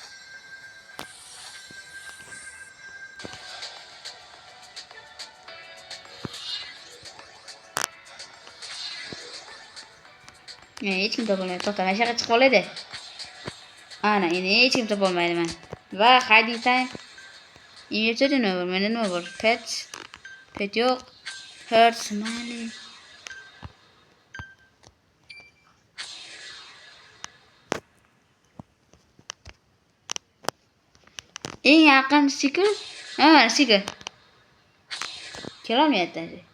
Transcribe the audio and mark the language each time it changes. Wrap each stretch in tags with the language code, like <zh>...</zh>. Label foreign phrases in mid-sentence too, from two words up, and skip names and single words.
<uz>Hech kim topolmaydi. To'xta, mana shaqa chiqib oladi. Ana, endi hech kim topolmaydi men. Va</uz> <en>hiding time.</en> <uz>Inventory nima bor? Pet yo'q.</uz> <en>Hurt smiley.</en> <uz>Eng yaqin stiker. Stiker. Kelolmayapti.</uz>